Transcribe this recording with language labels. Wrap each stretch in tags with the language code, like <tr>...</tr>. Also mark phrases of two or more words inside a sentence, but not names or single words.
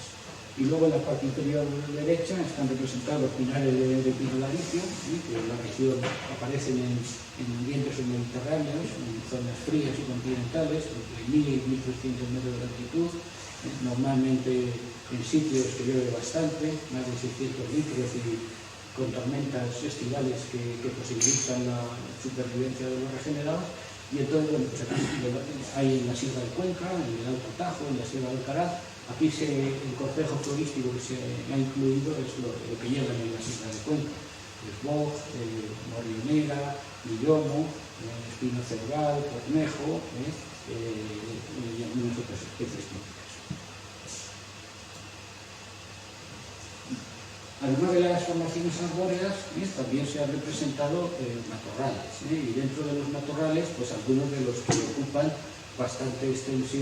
<es>Y luego en la parte inferior derecha están representados los pinares de pino laricio, que en la región aparecen en ambientes mediterráneos, en zonas frías y continentales, entre 1000 y 1300 metros de altitud, normalmente en sitios que llueve bastante, más de 600 litros, y con tormentas estivales que posibilitan la supervivencia de los regenerados. Y entonces, bueno, pues aquí hay en la Sierra de Cuenca, en el Alto Tajo, en la Sierra de Alcaraz. Aquí el cortejo florístico que se ha incluido es lo que llevan en la Sierra de Cuenca: el boj, morionera, millomo, espino cebral, cornejo, y algunas otras especies típicas. Además de las formaciones arbóreas, también se han representado matorrales, y dentro de los matorrales, pues algunos de los que ocupan bastante extensión</es>